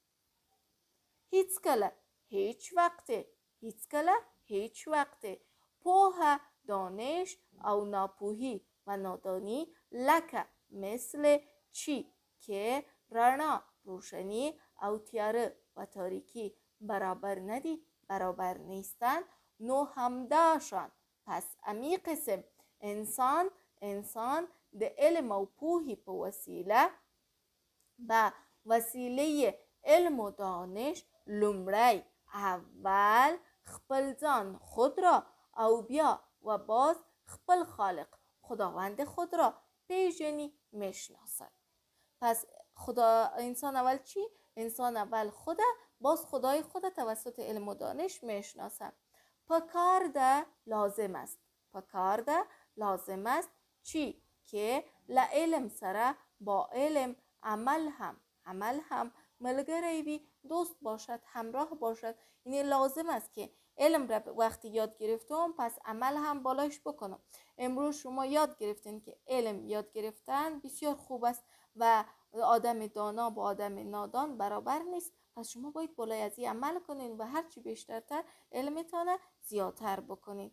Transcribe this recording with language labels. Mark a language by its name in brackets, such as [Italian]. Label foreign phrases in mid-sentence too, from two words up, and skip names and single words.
[Persian] هیچ وقت پوه، دانش او ناپوهی و نادانی لکه مثل چی که رڼا، روشنی او تیاره و تاریکی برابر نیستند، نو همداشان. [Pashto] پس امی قسم انسان د علم او پوهی په وسیله [Persian] علم و دانش [Pashto] لومړی اول خپل ځان [Persian] خود را [Pashto] او بیا و باز خپل خالق [Persian] خداوند خود را [Pashto] پیژنی میشناسد. [Persian] پس انسان اول چی؟ انسان اول خوده، باز خدای خود توسط علم و دانش میشناسد. [Pashto] پکار ده [Persian] لازم است چی؟ [Pashto] که لعلم سره [Persian] با علم [Pashto] عمل هم ملګری وي، [Persian] دوست باشد، همراه باشد. یعنی لازم است که علم را وقتی یاد گرفتم پس عمل هم بالاش بکنم. امروز شما یاد گرفتین که علم یاد گرفتن بسیار خوب است و آدم دانا با آدم نادان برابر نیست، پس شما باید بالای از این عمل کنین و هرچی بیشترتر علمتان زیادتر بکنین.